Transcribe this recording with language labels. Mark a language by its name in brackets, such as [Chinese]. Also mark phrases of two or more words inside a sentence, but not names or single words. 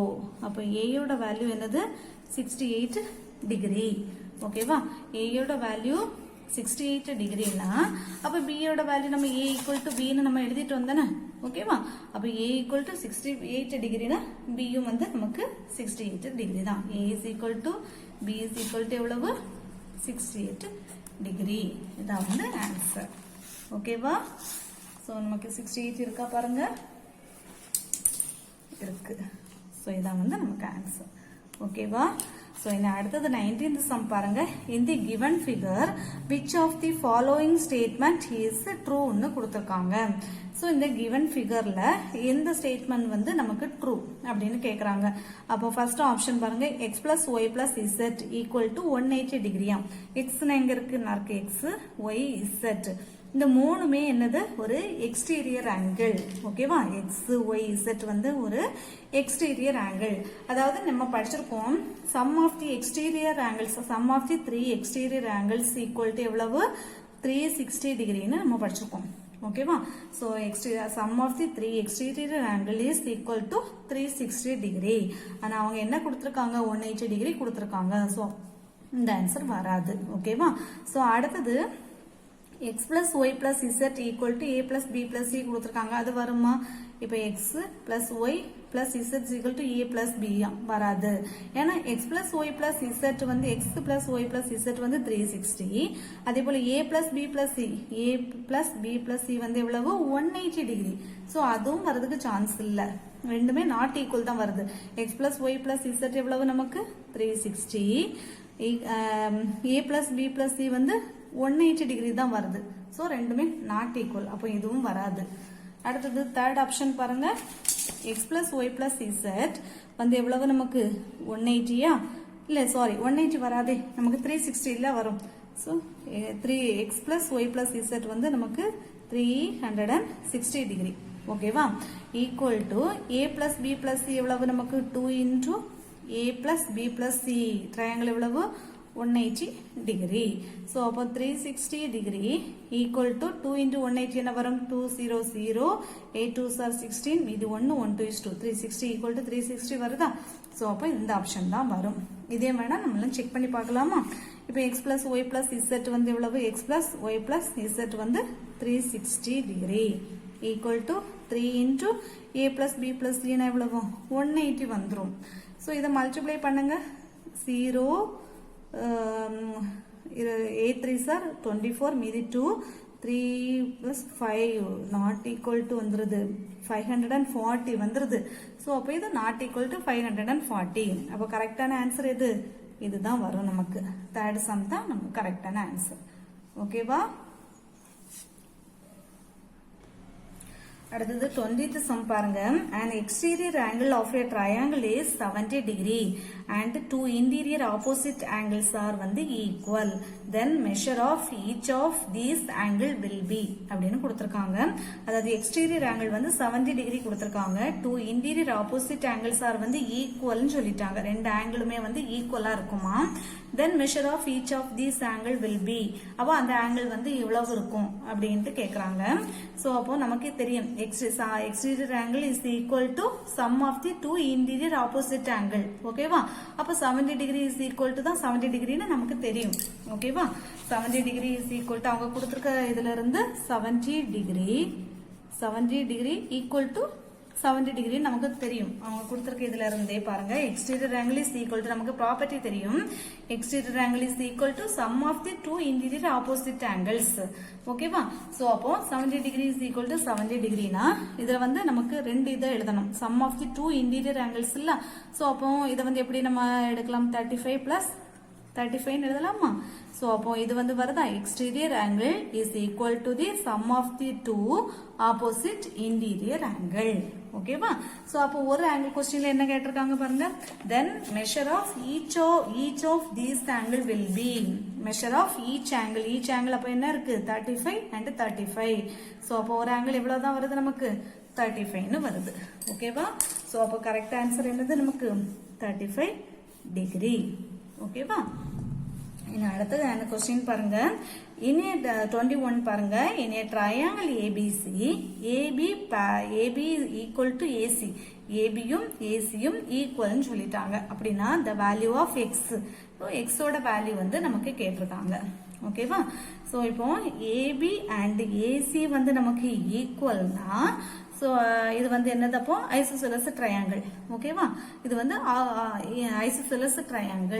[Tamil] அப்போ ஏயோட வேல்யூ என்னது? 68 டிகிரி. ஓகேவா? ஏயோட வேல்யூ 68 டிகிரினா அப்ப பியோட வேல்யூ நம்ம [English] a equal to b [Tamil] ன்னு நம்ம எழுதிட்டு வந்தானே. ஓகேவா? அப்ப [English] a equal to 68 [Tamil] டிகிரினா பியும் வந்து நமக்கு 68 டிகிரி தான். [English] a is equal to b is equal to எவ்வளவு? [Tamil] 68 டிகிரி. இதான் வந்து ஆன்சர். ஓகேவா? ஸோ நமக்கு 68 இருக்கா பாருங்க, இருக்கு. ஸோ இதான் வந்து நமக்கு ஆன்சர். ஓகேவா? ஸோ இந்த அடுத்தது 19th சம் பாருங்க. [English] in the given figure which of the following statement is true [Tamil] ன்னு கொடுத்துருக்காங்க. ஸோ இந்த [English] given figureல [Tamil] எந்த ஸ்டேட்மெண்ட் வந்து நமக்கு true அப்படின்னு கேட்குறாங்க. அப்போ [English] first option [Tamil] பாருங்க, [English] x plus y plus z equal to 180 டிகிரியா. [Tamil] எக்ஸ்னா எங்க இருக்கு? [English] x y z [Tamil] இந்த மூணுமே என்னது? ஒரு [English] exterior angle. [Tamil] ஓகேவா? [English] x y z வந்து ஒரு exterior angle. [Tamil] அதாவது நம்ம படிச்சிருக்கோம் [English] sum of the exterior angles, sum of the 3 exterior angles equal to எவ்வளவு? [Tamil] 360 டிகிரின்னு நம்ம படிச்சிருக்கோம். ஓகேவா? [English] so sum of the 3 exterior angle is equal to 360 degree. [Tamil] ஆனால் அவங்க என்ன கொடுத்துருக்காங்க? 180 டிகிரி கொடுத்துருக்காங்க. ஸோ இந்த ஆன்சர் வராது. ஓகேவா? [English] ஸோ அடுத்தது x plus y plus z equal to a plus b plus c [Tamil] கொடுத்துருக்காங்க. அது வருமா? [English] இப்போ x plus y plus z equal to a plus b வராது. ஏன்னா x plus y plus z வந்து x plus y plus z வந்து 360. [Tamil] அதே போல [English] a plus b plus c, a plus b plus c [Tamil] வந்து எவ்வளவு? 180 டிகிரி. ஸோ அதுவும் வரதுக்கு சான்ஸ் இல்லை. ரெண்டுமே [English] not equal [Tamil] தான் வருது. [English] x plus y plus z [Tamil] எவ்வளவு நமக்கு? [English] 360. a plus b plus c [Tamil] வந்து 180 டிகிரி தான் வருது. ஸோ ரெண்டுமே [English] not equal. [Tamil] அப்போ இதுவும் வராது. அடுத்தது [English] third option [Tamil] பாருங்க, [English] x plus y plus z [Tamil] வந்து எவ்வளவு நமக்கு? 180யா? இல்லை சாரி, 180 வராதே, நமக்கு 360 வரும். [English] so x plus y plus z [Tamil] வந்து நமக்கு 360 டிகிரி. ஓகேவா? [English] equal to a plus b plus c [Tamil] எவ்வளவு நமக்கு? [English] 2 into a plus b plus c triangle எவ்வளவு? 180 degree. so அப்போ 360 degree equal to 2 into 180 [Tamil] என்ன வரும்? [English] 200, 8 2s are 16, மீதி 1 1 2 is 2, 360 equal to 360 வருதா? [Tamil] ஸோ அப்போ இந்த ஆப்ஷன் தான் வரும். இதே வேணா நம்மளாம் செக் பண்ணி பார்க்கலாமா? [English] இப்போ x plus y plus z [Tamil] வந்து எவ்வளவு? [English] x plus y plus z வந்து 360 degree equal to 3 into a plus b plus c எவ்வளவு? [Tamil] 180 வந்துடும். ஸோ இதை மல்டிப்ளை பண்ணுங்க. [English] 0 8 3s are 24, [Tamil] மீதி 2, [English] 3 plus 5 not equal to [Tamil] வந்துருது 540 வந்துருது. ஸோ அப்போ இது [English] not equal to 540. [Tamil] அப்போ [English] correctஆன answer [Tamil] எது? இதுதான் வரும் நமக்கு. [English] third sum [Tamil] தான் நமக்கு [English] correctஆன answer. [Tamil] ஓகேவா? அடுத்தது 20th சம் பாருங்க. [English] an exterior angle of a triangle is 70 degree and two interior opposite angles are வந்து equal, then measure of each of these angle will be [Tamil] அப்படின்னு கொடுத்திருக்காங்க. அதாவது [English] exterior angle [Tamil] வந்து 70 டிகிரி கொடுத்திருக்காங்க. [English] two interior opposite angles are வந்து equalன்னு சொல்லிட்டாங்க. [Tamil] ரெண்டு ஆங்கிளுமே வந்து ஈக்குவலா இருக்குமா. [English] then measure of each of these angle will be, [Tamil] அப்போ அந்த ஆங்கிள் வந்து எவ்வளவு இருக்கும் அப்படின்ட்டு கேட்குறாங்க. [English] ஸோ [Tamil] அப்போ நமக்கு தெரியும் [English] exterior angle is equal to sum of the two interior opposite angle. ஓகேவா? [Tamil] அப்ப [English] 70 degree is equal to [Tamil] தான் 70 டிகிரின்னு நமக்கு தெரியும். ஓகேவா? [English] 70 degree is equal to [Tamil] அவங்க கொடுத்திருக்க இதுல இருந்து [English] 70 degree equal to 70 degree [Tamil] நமக்கு தெரியும். அவங்க கொடுத்திருக்க இதுல இருந்தே பாருங்க [English] exterior angle is equal to [Tamil] நமக்கு ப்ராப்பர்ட்டி தெரியும். [English] exterior angle is equal to sum of the two interior opposite angles. ஓகேவா? [Tamil] சோ அப்போ [English] 70 degree is equal to [Tamil] 70 டிகிரினா இதுல வந்து நமக்கு ரெண்டு இதை எழுதணும். [English] sum of the two interior angles [Tamil] இல்ல. சோ அப்போ இதை வந்து எப்படி நம்ம எடுக்கலாம்? 35 பிளஸ் 35 எழுதலாமா? சோ அப்போ இது வந்து வருதா? [English] exterior angle is equal to the sum of the two opposite interior angle. ஓகேவா? [Tamil] சோ அப்போ ஒரு ஆங்கிள் क्वेश्चनல என்ன கேட்டிருக்காங்க பாருங்க. [English] then measure of each of these angle will be measure of each angle [Tamil] அப்போ என்ன இருக்கு? [English] 35 and 35. [Tamil] சோ அப்போ ஒரு ஆங்கிள் எவ்வளவு தான் வருது நமக்கு? 35 ன்னு வருது. ஓகேவா? சோ அப்போ [English] correct answer [Tamil] என்னது நமக்கு? 35 டிகிரி. ஓகேவா? இனி அடுத்தது அந்த क्वेश्चन பாருங்க. இன் 21 பாருங்க. [English] in a triangle ABC AB equal to AC [Tamil] ABயும் ACயும் ஈக்குவல்னு சொல்லிட்டாங்க. அப்படின்னா [English] the value of x [Tamil] x ஓட வேல்யூ வந்து நமக்கு கேட்டிருக்காங்க. ஓகேவா? சோ இப்போ AB and AC வந்து நமக்கு ஈக்குவல்னா சோ இது வந்து என்னது? அப்போ [English] isosceles triangle. [Tamil] ஓகேவா? இது வந்து [English] isosceles triangle.